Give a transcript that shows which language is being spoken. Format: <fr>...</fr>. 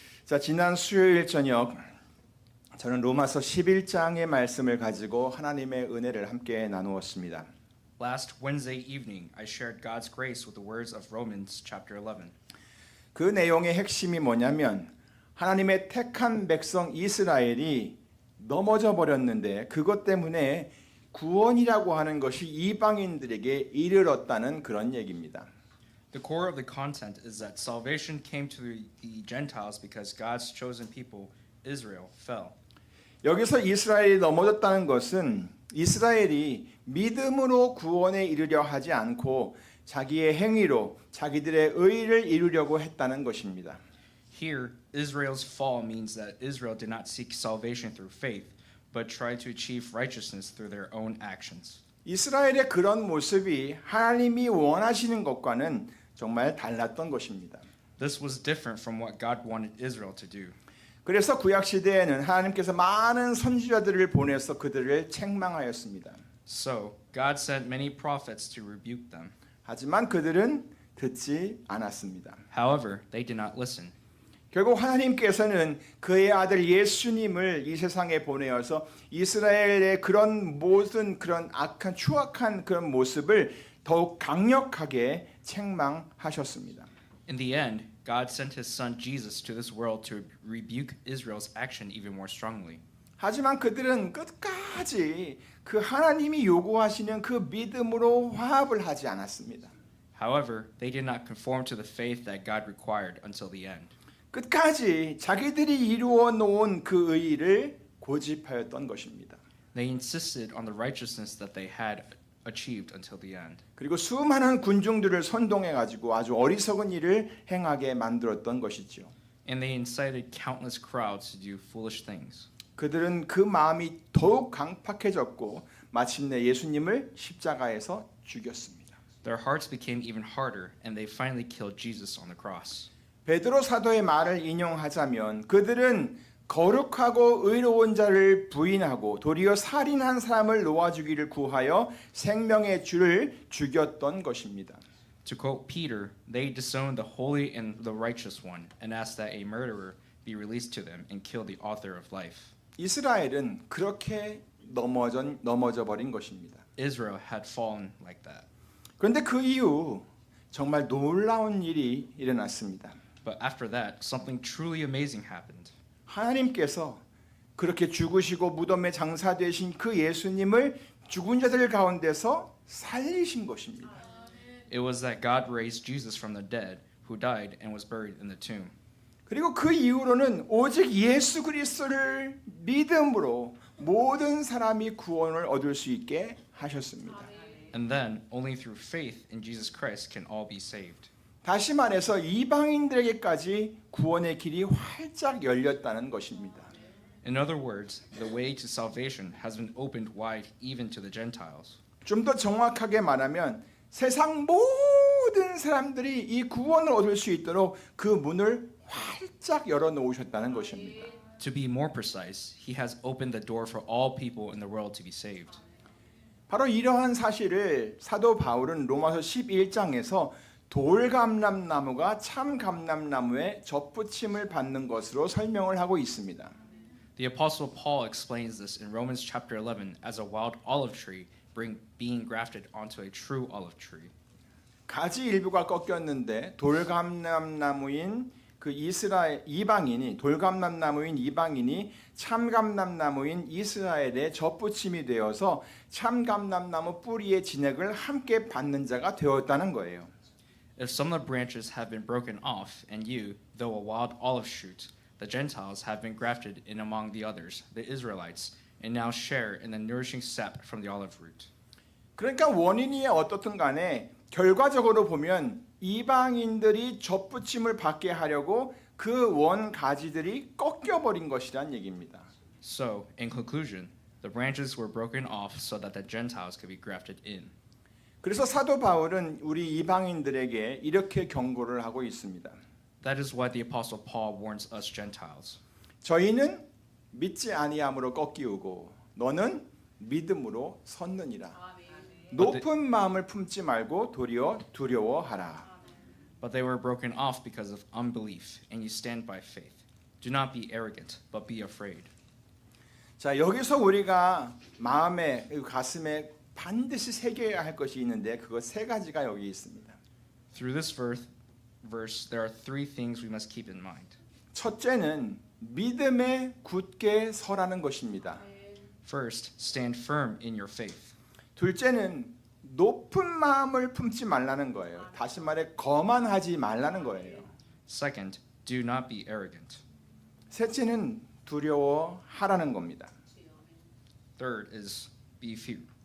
<ko>자, 지난 수요일 저녁 저는 로마서 11장의 말씀을 가지고 하나님의 은혜를 함께 나누었습니다.</ko> <en>Last Wednesday evening, I shared God's grace with the words of Romans chapter 11.</en> <ko>그 내용의 핵심이 뭐냐면 하나님의 택한 백성 이스라엘이 넘어져 버렸는데 그것 때문에 구원이라고 하는 것이 이방인들에게 이르렀다는 그런 얘기입니다.</ko> <en>The core of the content is that salvation came to the Gentiles because God's chosen people, Israel, fell.</en> <ko>여기서 이스라엘이 넘어졌다는 것은 이스라엘이 믿음으로 구원에 이르려 하지 않고 자기의 행위로 자기들의 의를 이루려고 했다는 것입니다.</ko> <en>Here, Israel's fall means that Israel did not seek salvation through faith, but tried to achieve righteousness through their own actions.</en> <ko>이스라엘의 그런 모습이 하나님이 원하시는 것과는 정말 달랐던 것입니다.</ko> <en>This was different from what God wanted Israel to do.</en> <ko>그래서 구약 시대에는 하나님께서 많은 선지자들을 보내서 그들을 책망하였습니다.</ko> <en>So, God sent many prophets to rebuke them.</en> <ko>하지만 그들은 듣지 않았습니다.</ko> <en>However, they did not listen.</en> <ko>결국 하나님께서는 그의 아들 예수님을 이 세상에 보내어서 이스라엘의 그런 모든 그런 악한 추악한 그런 모습을 더욱 강력하게 책망하셨습니다.</ko> <en>In the end, God sent his son Jesus to this world to rebuke Israel's action even more strongly.</en> <ko>하지만 그들은 끝까지 그 하나님이 요구하시는 그 믿음으로 화합을 하지 않았습니다.</ko> <en>However, they did not conform to the faith that God required until the end.</en> <ko>끝까지 자기들이 이루어 놓은 그 의의를 고집하였던 것입니다.</ko> <en>They insisted on the righteousness that they had achieved until the end.</en> <ko>그리고 수많은 군중들을 선동해 가지고 아주 어리석은 일을 행하게 만들었던 것이죠.</ko> <en>And they incited countless crowds to do foolish things.</en> <ko>그들은 그 마음이 더욱 강팍해졌고 마침내 예수님을 십자가에서 죽였습니다.</ko> <en>Their hearts became even harder, and they finally killed Jesus on the cross.</en> <ko>베드로 사도의 말을 인용하자면 그들은 거룩하고 의로운 자를 부인하고 도리어 살인한 사람을 놓아주기를 구하여 생명의 주를 죽였던 것입니다.</ko> <en>To quote Peter, they disowned the holy and the righteous one, and asked that a murderer be released to them and kill the author of life.</en> <ko>이스라엘은 그렇게 넘어져 버린 것입니다.</ko> <en>Israel had fallen like that.</en> <ko>그런데 그 이후 정말 놀라운 일이 일어났습니다.</ko> <en>But after that, something truly amazing happened.</en> <ko>하나님께서 그렇게 죽으시고 무덤에 장사되신 그 예수님을 죽은 자들 가운데서 살리신 것입니다.</ko> <en>It was that God raised Jesus from the dead, who died and was buried in the tomb.</en> <ko>그리고 그 이후로는 오직 예수 그리스도를 믿음으로 모든 사람이 구원을 얻을 수 있게 하셨습니다.</ko> <en>And then, only through faith in Jesus Christ can all be saved.</en> <ko>다시 말해서 이방인들에게까지 구원의 길이 활짝 열렸다는 것입니다.</ko> <en>In other words, the way to salvation has been opened wide even to the Gentiles.</en> <ko>좀 더 정확하게 말하면 세상 모든 사람들이 이 구원을 얻을 수 있도록 그 문을 활짝 열어 놓으셨다는 것입니다.</ko> <en>To be more precise, he has opened the door for all people in the world to be saved.</en> <ko>바로 이러한 사실을 사도 바울은 로마서 11장에서 돌감람나무가 참감람나무에 접붙임을 받는 것으로 설명을 하고 있습니다.</ko> <en>The Apostle Paul explains this in Romans chapter 11 as a wild olive tree being grafted onto a true olive tree.</en> <ko>가지 일부가 꺾였는데 돌감람나무인 그 이스라엘 이방인이 돌감람나무인 이방인이 참감람나무인 이스라엘의 접붙임이 되어서 참감람나무 뿌리의 진액을 함께 받는 자가 되었다는 거예요.</ko> <en>If some of the branches have been broken off, and you, though a wild olive shoot, the Gentiles have been grafted in among the others, the Israelites, and now share in the nourishing sap from the olive root.</en> <ko>그러니까 원인이 어떻든 간에 결과적으로 보면 이방인들이 접붙임을 받게 하려고 그 원 가지들이 꺾여버린 것이란 얘기입니다.</ko> <en>So, in conclusion, the branches were broken off so that the Gentiles could be grafted in.</en> <ko>그래서 사도 바울은 우리 이방인들에게 이렇게 경고를 하고 있습니다.</ko> <en>That is why the Apostle Paul warns us Gentiles.</en> <ko>저희는 믿지 아니함으로 꺾이우고 너는 믿음으로 섰느니라. 높은 마음을 품지 말고 도리어 두려워하라.</ko> <en>But they were broken off because of unbelief, and you stand by faith. Do not be arrogant, but be afraid.</en> <ko>자, 여기서 우리가 마음에 가슴에 반드시 새겨야 할 것이 있는데 그거 세 가지가 여기 있습니다.</ko> <en>Through this verse, there are three things we must keep in mind.</en> <ko>첫째는 믿음에 굳게 서라는 것입니다.</ko> <en>First, stand firm in your faith.</en> <ko>둘째는 높은 마음을 품지 말라는 거예요. 다시 말해 거만하지 말라는 거예요.</ko> <en>Second, do not be arrogant.</en> <ko>셋째는 두려워하라는 겁니다.</ko> <en>Third is be few.</en>